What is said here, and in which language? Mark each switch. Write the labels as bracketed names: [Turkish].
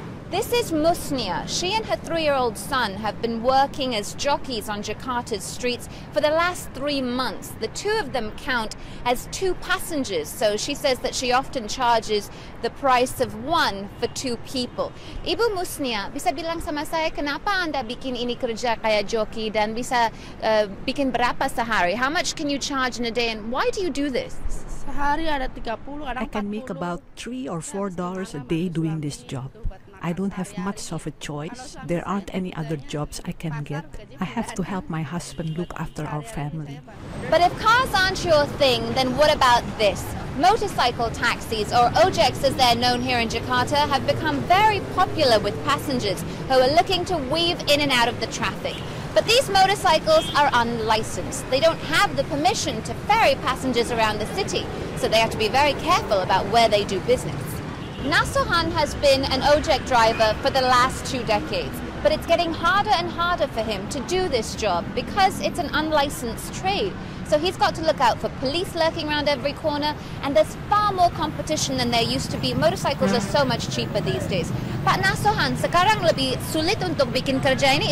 [English] This is Musnia. She and her 3-year-old son have been working as jockeys on Jakarta's streets for the last 3 months. The 2 of them count as 2 passengers, so she says that she often charges the price of 1 for 2 people. [Indonesian] Ibu Musnia, bisa bilang sama saya kenapa Anda bikin ini kerja kayak joki dan bisa bikin berapa sehari? [English] How much can you charge in a day, and why do you do this? I can make about $3 or $4 a day doing this job. I don't have much of a choice. There aren't any other jobs I can get. I have to help my husband look after our family. But if cars aren't your thing, then what about this? Motorcycle taxis, or ojeks as they're known here in Jakarta, have become very popular with passengers who are looking to weave in and out of the traffic. But these motorcycles are unlicensed. They don't have the permission to ferry passengers around the city, so they have to be very careful about where they do business. Nasuhan has been an ojek driver for the last 2 decades, but it's getting harder and harder for him to do this job because it's an unlicensed trade. So he's got to look out for police lurking around every corner, and there's far more competition than there used to be. Motorcycles are so much cheaper these days. [Indonesian] Pak Nasuhan, sekarang lebih sulit untuk bikin kerja ini.